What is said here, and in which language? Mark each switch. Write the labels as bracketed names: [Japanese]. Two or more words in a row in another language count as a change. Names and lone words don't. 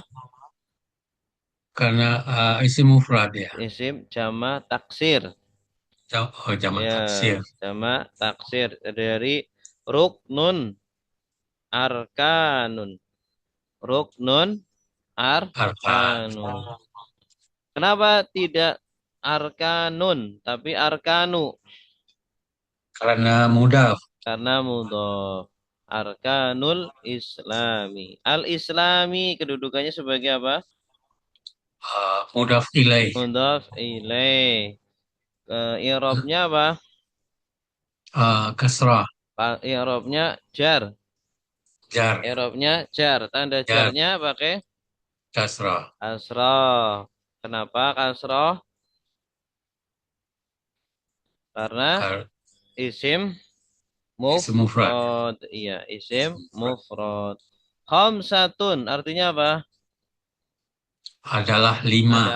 [Indonesian] Karena [Arabic] اسم مفرد [Indonesian] ya. [Arabic] اسم جمع تكسير. [Indonesian] Jamak Ya, taksir. [Arabic] جمع تكسير [Indonesian] dari [Arabic] ركن أركان. [Indonesian] Ruknun Arkan. arkanun. Kenapa tidak arkanun tapi arkanu? Karena mudhaf. Karena mudhaf. [Arabic] أركان الإسلام. [Indonesian] Al-Islami kedudukannya sebagai apa? [Arabic] مضاف إليه. مضاف إليه. [Indonesian] I'rabnya apa? Kasrah. I'rabnya jar. Jar. I'rabnya jar. Tanda Jar. jarnya pakai Kasrah. kasroh. Kenapa kasroh? Karena isim [Arabic] اسم مفرد. [Indonesian] mufrad. Iya, [Arabic] اسم مفرد. [Indonesian] Khamsatun artinya apa? Adalah 5.